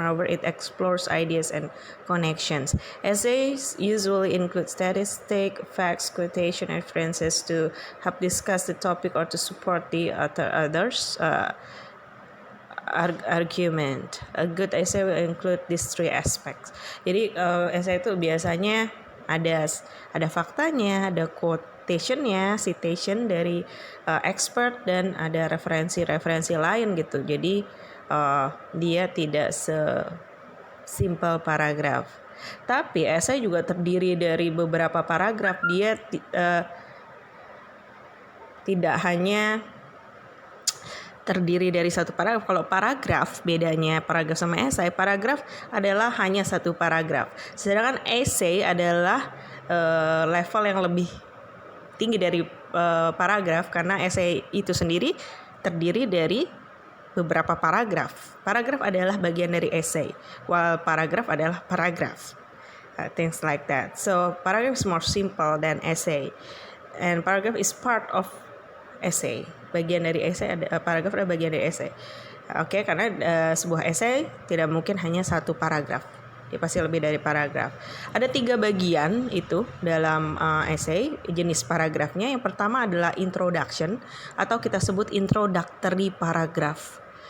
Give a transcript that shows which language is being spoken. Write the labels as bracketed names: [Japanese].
[English] Moreover, it explores ideas and connections. Essays usually include statistics, facts, quotation, and references to help discuss the topic or to support the others' argument. A good essay will include these three aspects. [Indonesian] Jadi essay itu biasanya ada faktanya, ada quotationnya, citation dari expert, dan ada referensi lain gitu. Jadi dia tidak simple paragraf. Tapi essay juga terdiri dari beberapa paragraf. Dia tidak hanya terdiri dari satu paragraf. Kalau paragraf, bedanya paragraf sama essay, paragraf adalah hanya satu paragraf. Sedangkan essay adalah level yang lebih tinggi dari paragraf, karena essay itu sendiri terdiri dari beberapa paragraf. Paragraf adalah bagian dari essay, [English] while [Indonesian] paragraf adalah paragraf. [English] Things like that. So paragraph is more simple than essay, and paragraph is part of essay. [Indonesian] Bagian dari essay, paragraf adalah bagian dari essay. Oke, karena sebuah essay tidak mungkin hanya satu paragraf. Dia pasti lebih dari paragraf. Ada 3 bagian itu dalam essay, jenis paragrafnya. Yang pertama adalah introduction, atau kita sebut introductory paragraph.